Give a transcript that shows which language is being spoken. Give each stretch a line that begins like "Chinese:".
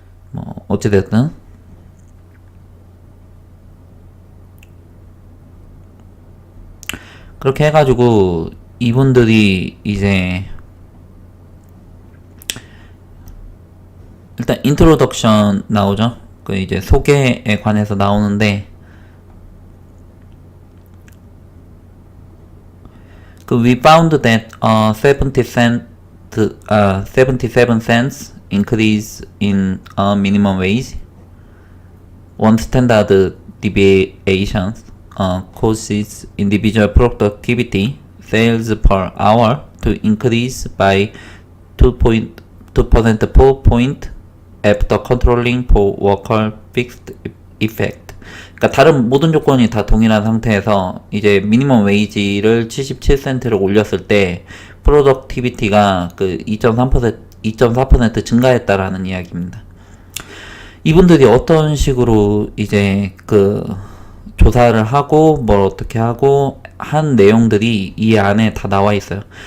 Korean: 뭐 어찌됐든 그렇게 해가지고 이분들이 이제 일단 인트로덕션 나오죠. 이제 소개에 관해서 나오는데
English: we found that 77 cents increase in minimum wage, one standard deviation causes individual productivity sales per hour to increase by 2.2% point after controlling for worker fixed effect.
Korean: 그러니까 다른 모든 조건이 다 동일한 상태에서 이제 미니멈 웨이지를 77센트를 올렸을 때 프로덕티비티가 그 2.4% 증가했다라는 이야기입니다. 이분들이 어떤 식으로 이제 그 조사를 하고 뭘 어떻게 하고 한 내용들이 이 안에 다 나와 있어요.